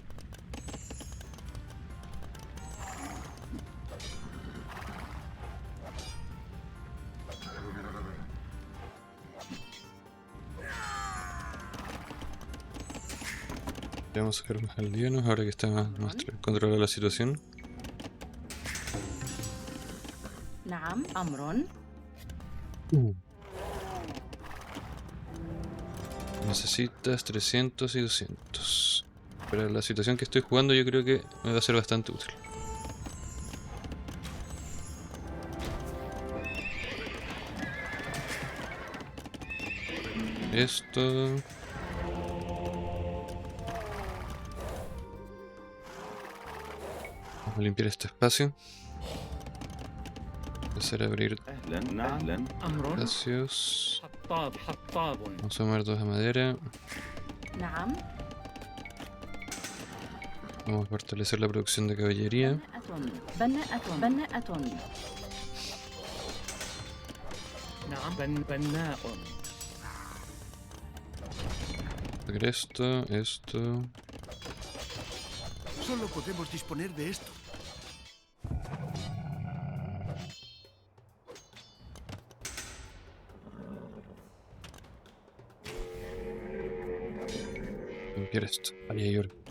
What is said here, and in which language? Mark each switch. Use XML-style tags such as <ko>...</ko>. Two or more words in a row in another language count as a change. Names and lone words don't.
<es>Ya vamos a sacar más aldeanos ahora que está más controlada la situación.</es> <ar>نعم. أمر.</ar> <es>Necesitas 300 y 200. Para la situación que estoy jugando yo creo que me va a ser bastante útil. Esto... Vamos a limpiar este espacio. Empezar a abrir</es> <ar>أهلا. أهلا. أمر.</ar> <es>espacios.</es> <ar>حطاب.</ar> <es>Vamos a mover 2 de madera.</es> <ar>نعم.</ar> <es>Vamos a fortalecer la producción de caballería.</es> <ar>بناءة. بناءة. نعم. بناء.</ar> <es>Sacar esto. Solo podemos disponer de esto. Limpiar esto. Ahí hay oro.</es>